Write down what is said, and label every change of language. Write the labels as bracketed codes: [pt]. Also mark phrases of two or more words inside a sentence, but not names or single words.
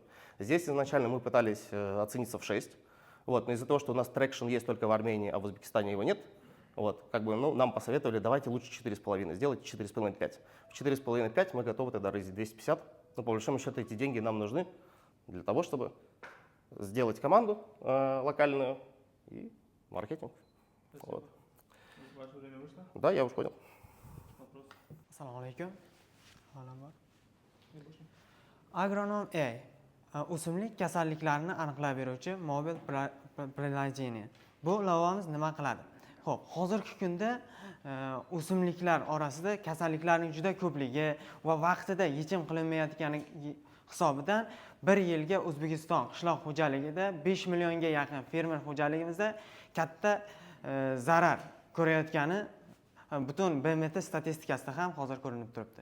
[ru] Здесь изначально мы пытались оцениться в 6, вот, но из-за того, что у нас трекшн есть только в Армении, а в Узбекистане его нет, вот, как бы, нам посоветовали, давайте лучше 4,5, сделайте 4,5-5. В 4,5-5 мы готовы тогда рейзить 250, но по большому счету эти деньги нам нужны для того, чтобы сделать команду локальную и маркетинг. Вот. Ваше время вышло? Да, я уже понял. Вопрос? [uz] Assalomu alaykum. Agronom A o'simlik kasalliklarini aniqlab beruvchi mobil приложение. Bu ilovamiz nima qiladi? Xo'p, hozirgi kunda o'simliklar orasida kasalliklarning juda ko'pligi va vaqtida yechim qilinmayotgani hisobidan bir yilga O'zbekiston qishloq xo'jaligida 5 millionga yaqin fermer xo'jaligimizda katta zarar ko'rayotgani butun BMT statistikasida ham hozir ko'rinib turibdi.